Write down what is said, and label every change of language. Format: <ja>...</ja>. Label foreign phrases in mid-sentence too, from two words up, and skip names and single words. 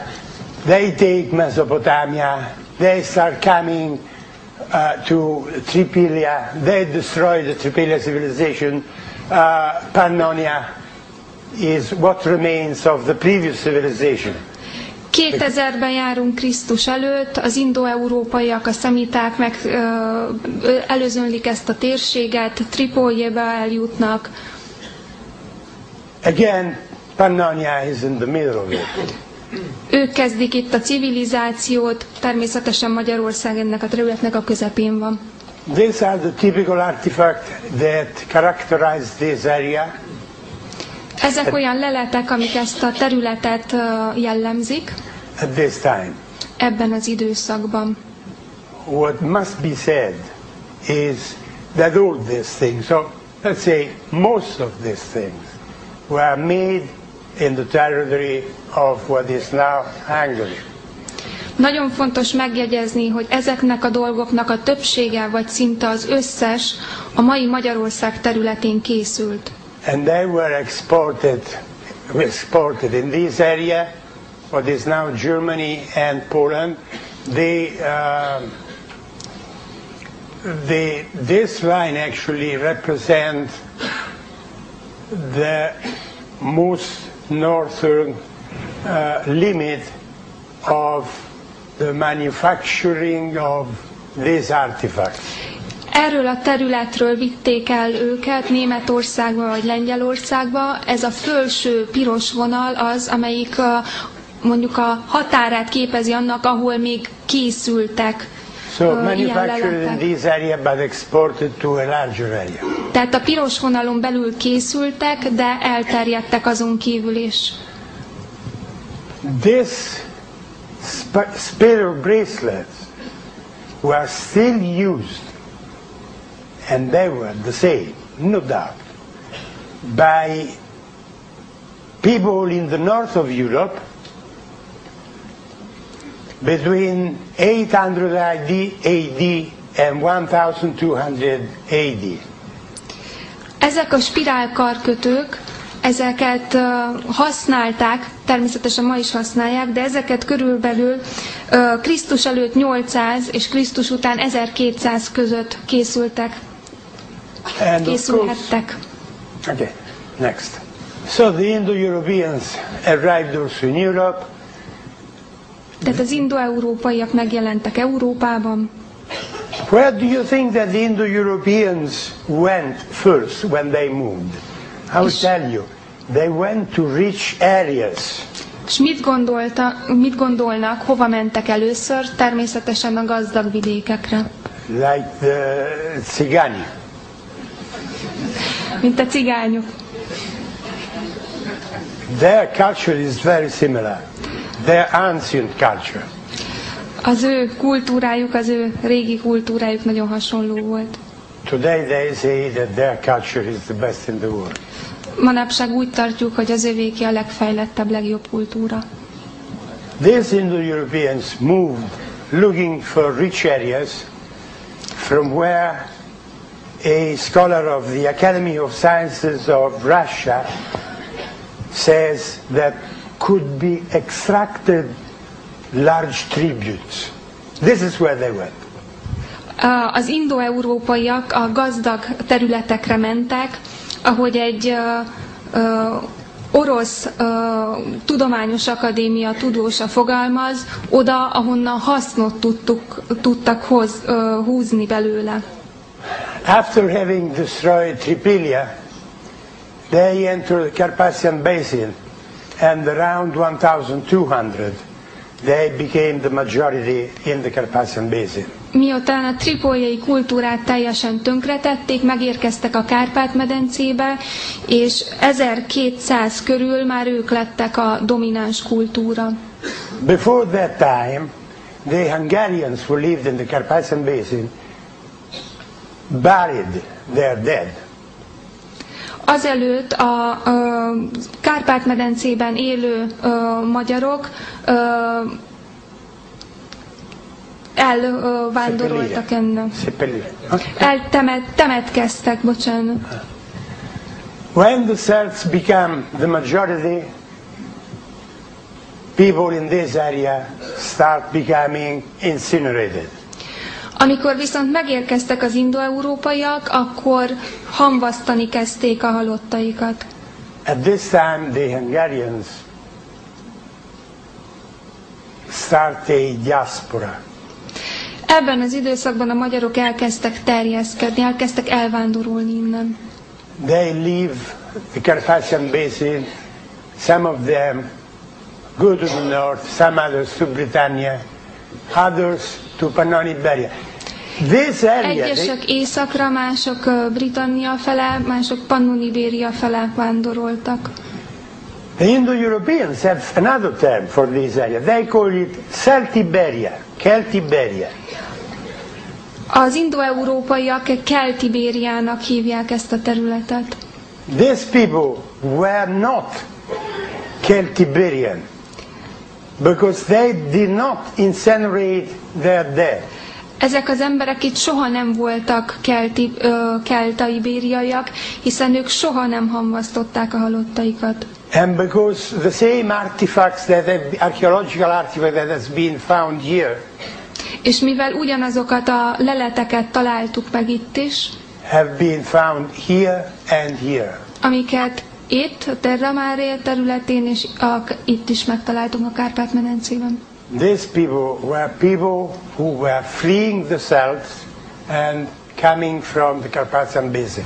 <en>They take Mesopotamia. They start coming to Tripilia. They destroy the Tripilia civilization. Pannonia is what remains of the previous civilization.</en> <hu>2000-ben járunk Krisztus előtt, az indoeurópaiak, a szemiták meg előzönlik ezt a térséget, Tripoljébe eljutnak.</hu> <en>Again, Pannonia is in the middle of it.</en> <hu>Ők kezdik itt a civilizációt, természetesen Magyarország ennek a területnek a közepén van.</hu> <en>These are the typical artifacts that characterize this area.</en> <hu>Ezek olyan leletek, amik ezt a területet jellemzik.</hu> <en>At this time.</en> <hu>Ebben az időszakban.</hu> <en>What must be said is that all these things, so let's say most of these things, were made in the territory of what is now Hungary.</en> <hu>Nagyon fontos megjegyezni, hogy ezeknek a dolgoknak a többsége, vagy szinte az összes a mai Magyarország területén készült.</hu> <en>And they were exported in this area, what is now Germany and Poland. This line actually represents the most northern limit of the manufacturing of these artifacts.</en> <hu>Erről a területről vitték el őket Németországba vagy Lengyelországba. Ez a felső piros vonal az, amelyik mondjuk a határát képezi annak, ahol még készültek ilyen leletek. Tehát a piros vonalon belül készültek, de elterjedtek azon kívül is.</hu> <en>This spiral bracelets were still used, and they were the same, no doubt, by people in the north of Europe between 800 AD and 1200 AD.</en> <hu>Ezek a spirálkarkötők, ezeket használták, természetesen ma is használják, de ezeket körülbelül Krisztus előtt 800 és Krisztus után 1200 között készülhettek.</hu> <en>Okay, next. So the Indo-Europeans arrived also in Europe.</en> <hu>Tehát az indo-európaiak megjelentek Európában.</hu> <en>Where do you think that the Indo-Europeans went first when they moved? I will tell you. They went to rich areas.</en> <hu>És mit gondolnak, hova mentek először? Természetesen a gazdag vidékekre.</hu> <en>Like the Tsigani.</en> <hu>Mint a cigányok.</hu> <en>Their culture is very similar. Their ancient culture.</en> <hu>Az ő kultúrájuk, az ő régi kultúrájuk nagyon hasonló volt.</hu> <en>Today they say that their culture is the best in the world.</en> <hu>Manapság úgy tartjuk, hogy az övéké a legfejlettebb, legjobb kultúra.</hu> <en>These Indo-Europeans moved looking for rich areas from where a scholar of the Academy of Sciences of Russia says that could be extracted large tributes. This is where they went.</en> <hu>Az indo-európaiak a gazdag területekre mentek, ahogy egy orosz tudományos akadémia tudósa fogalmaz, oda, ahonnan hasznot tudtak húzni belőle.</hu> <en>After having destroyed Tripilia, they entered the Carpathian Basin, and around 1200 they became the majority in the Carpathian Basin.</en> <hu>Miután a tripóliai kultúrát teljesen tönkretették, megérkeztek a Kárpát-medencébe, és 1200 körül már ők lettek a domináns kultúra.</hu> <en>Before that time, the Hungarians who lived in the Carpathian Basin buried their dead.</en> <hu>Azelőtt a Kárpát-medencében élő magyarok elvándoroltak ennek. Temetkeztek, bocsánat.</hu> <en>When the Celts became the majority, people in this area start becoming incinerated.</en> <hu>Amikor viszont megérkeztek az indo-európaiak, akkor hamvasztani kezdték a halottaikat.</hu> <en>At this time the Hungarians start a diaspora.</en> <hu>Ebben az időszakban a magyarok elkezdtek terjeszkedni, elkezdtek elvándorolni innen.</hu> <en>They leave the Carpathian Basin, some of them go to the north, some others to Britannia, others to Pannon Iberia. This area,</en> <hu>egyesek északra, mások Britannia fele, mások Pannon-Ibéria fele vándoroltak.</hu> <en>The Indo-Europeans have another term for this area. They call it Celtiberia, Celtiberia.</en> <hu>Az indo-európaiak Keltibériának hívják ezt a területet.</hu> <en>These people were not Celtiberian because they did not incinerate their dead.</en> <hu>Ezek az emberek itt soha nem voltak kelta-ibériaiak, hiszen ők soha nem hamvasztották a halottaikat.</hu> <en>And because the same artifacts archaeological artifact that has been found here,</en> <hu>és mivel ugyanazokat a leleteket találtuk meg itt is,</hu> <en>have been found here and here.</en> <hu>Amiket itt, a Terra Mare területén, és itt is megtaláltunk a Kárpát-medencében.</hu> <en>These people who were fleeing the Celts and coming from the Carpathian Basin.</en>